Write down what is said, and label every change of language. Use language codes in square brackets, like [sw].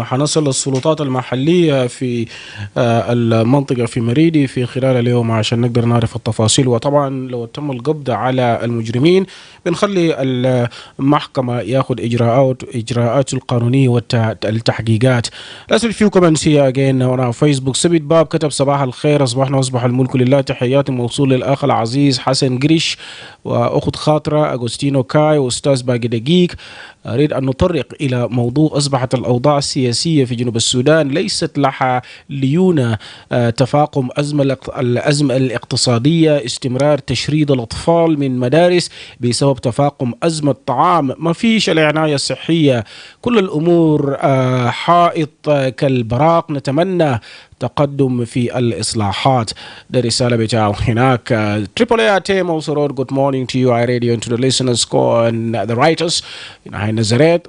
[ar] وحنصل السلطات المحلية في المنطقة في مريدي في خلال اليوم عشان نقدر نعرف التفاصيل. وطبعا لو تم القبض على المجرمين بنخلي المحكمة ياخذ إجراءات القانونية والتحقيقات. [en] Let's read few comments here again on our Facebook. [ar] سبيت باب كتب صباح الخير، أصبحنا وأصبح الملك لله. تحياتي موصول للأخ العزيز حسن قريش وأخت خاطرة أغوستينو كاي وأستاذ باقي دقيق. أريد أن نطرق إلى موضوع أصبحت الأوضاع السياسية في جنوب السودان ليست لها ليونة تفاقم الأزمة الاقتصادية، استمرار تشريد الأطفال من مدارس بسبب تفاقم أزمة طعام، ما فيش العناية الصحية، كل الأمور حائط كالبراق. نتمنى تقدم في الإصلاحات. ده رسالة بتاعه هناك. [en] Triple A Atem also wrote good morning to you, I radio, and to the listeners and the writers in High Nazareth.